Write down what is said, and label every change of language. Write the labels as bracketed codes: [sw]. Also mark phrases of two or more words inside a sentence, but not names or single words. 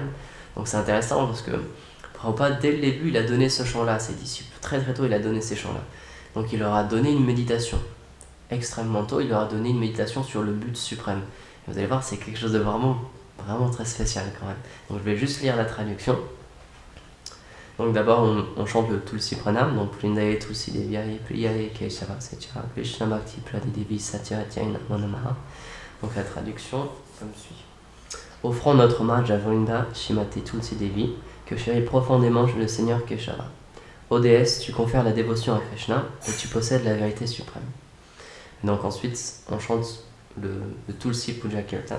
[fr] Donc c'est intéressant parce que Prabhupada, dès le début, il a donné ce chant-là à ses disciples. Très très tôt, il a donné ces chants-là. Donc il leur a donné une méditation. Extrêmement tôt, il leur a donné une méditation sur le but suprême. Et vous allez voir, c'est quelque chose de vraiment vraiment très spécial quand même. Donc je vais juste lire la traduction. Donc d'abord on chante le Tulsi Pranam, donc [sa] Vrindaye Tulsi Deviaye Priyaye Keshava Sechara Krishna Bhakti Pradidevi Satyavatya Namo Namaha. [fr] Donc la traduction comme suit. Offrons notre hommage à Vrinda Shrimati Tulsi Devi, que chérit profondément le Seigneur Keshava. Ô déesse, tu confères la dévotion à Krishna et tu possèdes la vérité suprême. Et donc ensuite on chante le Tulsi Puja Kirtan.